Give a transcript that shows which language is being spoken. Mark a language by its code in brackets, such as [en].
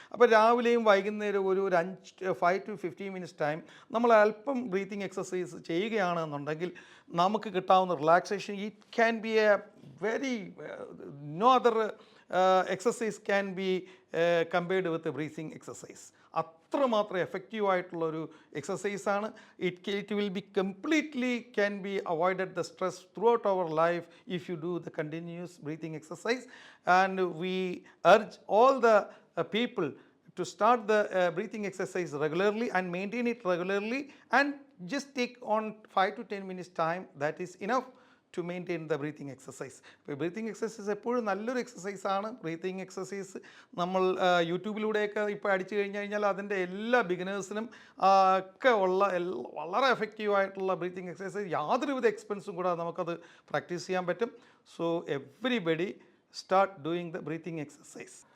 [ml] അപ്പോൾ രാവിലെയും വൈകുന്നേരം ഒരു 5 to 15 മിനിറ്റ്സ് ടൈം നമ്മൾ അല്പം ബ്രീത്തിങ് എക്സസൈസ് ചെയ്യുകയാണെന്നുണ്ടെങ്കിൽ നമുക്ക് കിട്ടാവുന്ന relaxation [en] It can be a very no other exercise can be compared with breathing exercise. [ml] അത്രമാത്രം എഫക്റ്റീവായിട്ടുള്ളൊരു എക്സസൈസാണ്. [en] It will be completely can be avoided the stress throughout our life if you do the continuous breathing exercise. And we urge all the people to start the breathing exercise regularly and maintain it regularly and just take on 5 to 10 minutes time. That is enough to maintain the breathing exercise. [ml] ഇപ്പോൾ breathing exercise എപ്പോഴും നല്ലൊരു എക്സസൈസാണ്. Breathing exercise നമ്മൾ യൂട്യൂബിലൂടെയൊക്കെ ഇപ്പോൾ അടിച്ചു കഴിഞ്ഞാൽ അതിൻ്റെ എല്ലാ ബിഗിനേഴ്സിനും ഒക്കെ ഉള്ള വളരെ എഫക്റ്റീവായിട്ടുള്ള ബ്രീത്തിങ് എക്സസൈസ് യാതൊരുവിധ എക്സ്പെൻസും കൂടാതെ നമുക്കത് പ്രാക്ടീസ് ചെയ്യാൻ പറ്റും. [en] So everybody start doing the breathing exercise.